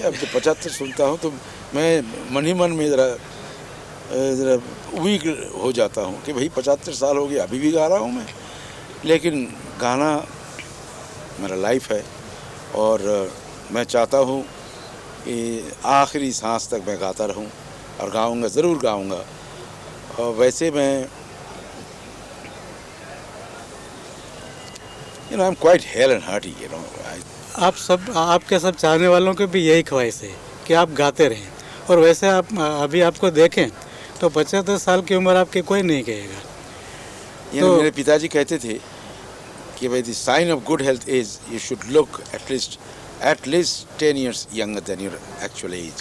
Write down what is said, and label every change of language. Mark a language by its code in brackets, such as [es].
[hi] अब जब 75 सुनता हूँ तो मैं मन ही मन में ज़रा वीक हो जाता हूँ कि भाई 75 साल हो गए, अभी भी गा रहा हूँ मैं. लेकिन गाना मेरा लाइफ है और मैं चाहता हूँ कि आखिरी सांस तक मैं गाता रहूँ और गाऊँगा, ज़रूर गाऊँगा. और वैसे मैं [en] I'm quite hale and hearty, [hi] आपके सब चाहने वालों की भी यही ख्वाहिश है कि आप गाते रहें. और वैसे आप अभी आपको देखें तो 75 साल की उम्र आपकी कोई नहीं कहेगा. तो मेरे पिताजी कहते थे कि भाई [en] The sign of good health is you should look at least 10 years younger than your actual age.